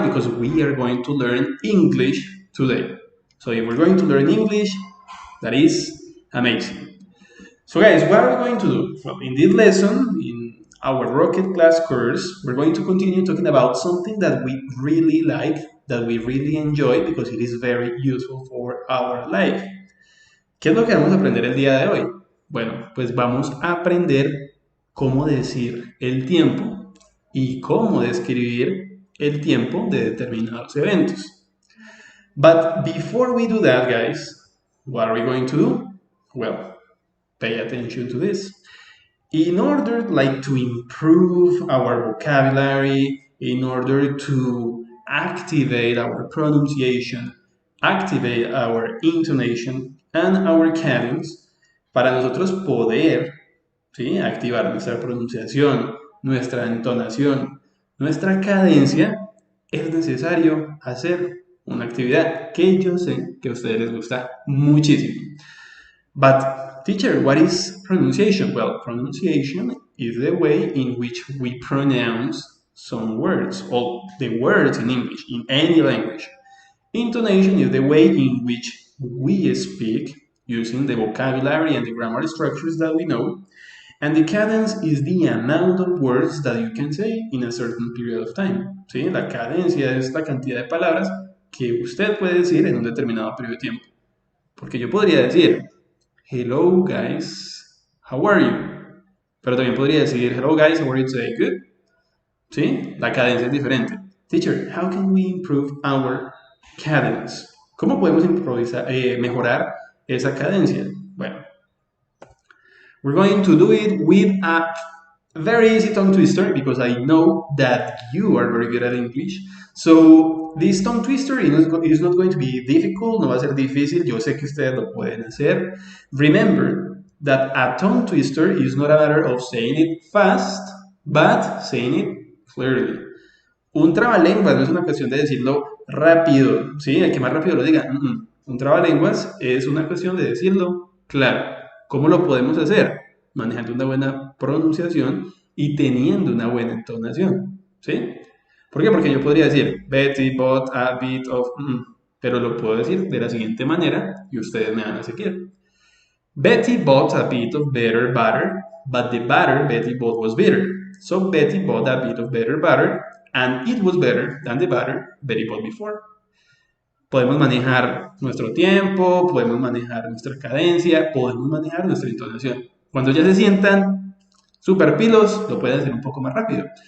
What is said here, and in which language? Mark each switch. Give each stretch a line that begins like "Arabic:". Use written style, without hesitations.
English: Because we are going to learn English today. So, if we're going to learn English, that is amazing. So guys, what are we going to do? Well, in this lesson, in our rocket class course, we're going to continue talking about something that we really like, that we really enjoy, because it is very useful for our life.
Spanish: ¿Qué es lo que vamos a aprender el día de hoy? Bueno, pues vamos a aprender cómo decir el tiempo y cómo describir el tiempo de determinados eventos.
English: But before we do that, guys, what are we going to do? Well, pay attention to this. In order to improve our vocabulary, in order to activate our pronunciation, activate our intonation and our cadence,
Spanish: para nosotros poder, ¿sí?, activar nuestra pronunciación, nuestra entonación, nuestra cadencia, es necesario hacer una actividad que yo sé que a ustedes les gusta muchísimo.
English: But teacher, what is pronunciation? Well, pronunciation is the way in which we pronounce some words, or the words in English, in any language. Intonation is the way in which we speak using the vocabulary and the grammar structures that we know. And the cadence is the amount of words that you can say in a certain period of time.
Spanish: ¿Sí? La cadencia es la cantidad de palabras que usted puede decir en un determinado periodo de tiempo. Porque yo podría decir,
English: hello guys, how are you?
Spanish: Pero también podría decir,
English: hello guys, how are you today? Good.
Spanish: ¿Sí? La cadencia es diferente.
English: Teacher, how can we improve our cadence?
Spanish: ¿Cómo podemos mejorar esa cadencia?
English: Bueno, we're going to do it with a very easy tongue twister because I know that you are very good at English. So this tongue twister is not going to be difficult,
Spanish: no va a ser difícil, yo sé que ustedes lo pueden hacer.
English: Remember that a tongue twister is not a matter of saying it fast, but saying it clearly.
Spanish: Un trabalenguas no es una cuestión de decirlo rápido, ¿sí? El que más rápido lo diga. Un trabalenguas es una cuestión de decirlo claro. ¿Cómo lo podemos hacer? Manejando una buena pronunciación y teniendo una buena entonación, ¿sí? ¿Por qué? Porque yo podría decir
English: Betty bought a bit of...
Spanish: pero lo puedo decir de la siguiente manera y ustedes me van a seguir.
English: Betty bought a bit of better butter, but the butter Betty bought was bitter. So Betty bought a bit of better butter, and it was better than the butter Betty bought before.
Spanish: Podemos manejar nuestro tiempo, podemos manejar nuestra cadencia, podemos manejar nuestra entonación. Cuando ya se sientan super pilos, lo pueden hacer un poco más rápido.